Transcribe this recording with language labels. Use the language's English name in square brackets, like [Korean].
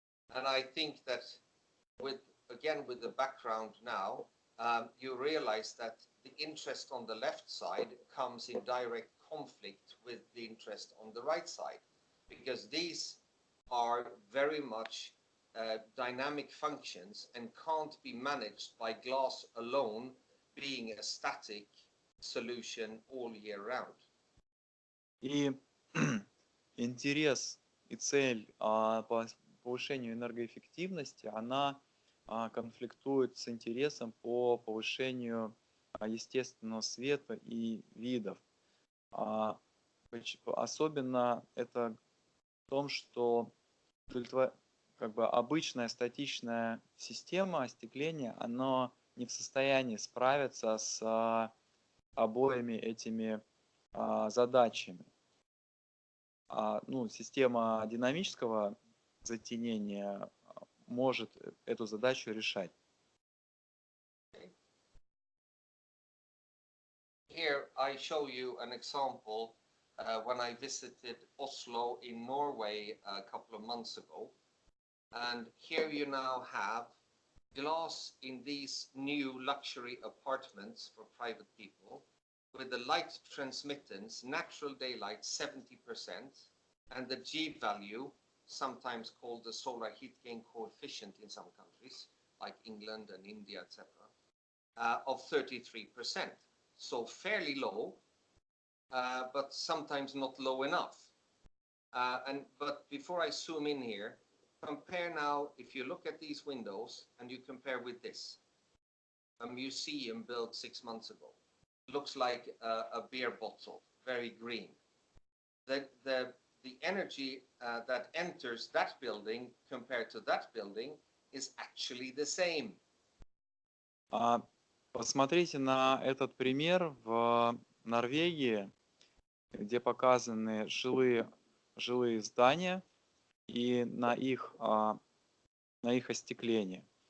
[English] And I think that with the background now, you realize that the interest on the left side comes in direct conflict with the interest on the right side, because these are very much dynamic functions and can't be managed by glass alone being a static solution all year round. [Russian] И интерес и цель по повышению энергоэффективности, она конфликтует с интересом по повышению естественного света и видов. Особенно это в том, что как бы обычная статичная система остекления, она не в состоянии справиться с обоими этими задачами. Система динамического затенения может эту задачу решать. [English] Here I show you an example when I visited Oslo in Norway a couple of months ago. And here you now have glass in these new luxury apartments for private people with the light transmittance, natural daylight 70%, and the G value, sometimes called the solar heat gain coefficient in some countries, like England and India, etc., of 33%. So fairly low, but sometimes not low enough. But before I zoom in here, compare now, if you look at these windows and you compare with this, a museum built 6 months ago. Looks like a beer bottle, very green. The energy that enters that building compared to that building is actually the same. [Russian] Посмотрите на этот пример в Норвегии, где показаны жилые здания и на их остекление.